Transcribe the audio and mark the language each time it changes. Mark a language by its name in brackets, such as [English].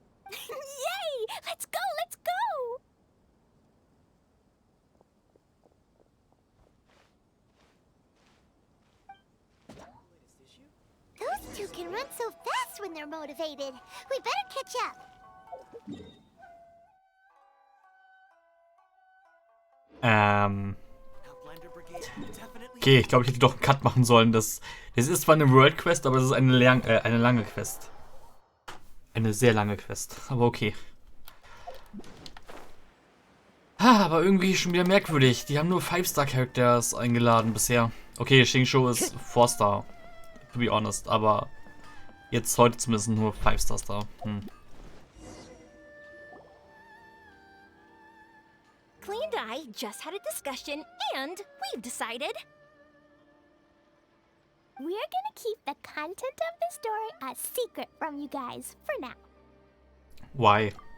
[English] Yay! Let's go, let's go! Those two can run so fast when they're motivated. We better catch up. [German] Okay, ich glaube, ich hätte doch einen Cut machen sollen. Das ist zwar eine World Quest, aber es ist eine lange Quest. Eine sehr lange Quest, aber okay. Aber irgendwie schon wieder merkwürdig. Die haben nur 5-Star-Characters eingeladen bisher. Okay, Shingshu ist 4-Star, [English] to be honest, [German] aber jetzt heute zumindest nur 5-Stars da. [English] Klee and I just had a discussion, and we've decided... We're gonna keep the content of the story a secret from you guys for now. Why?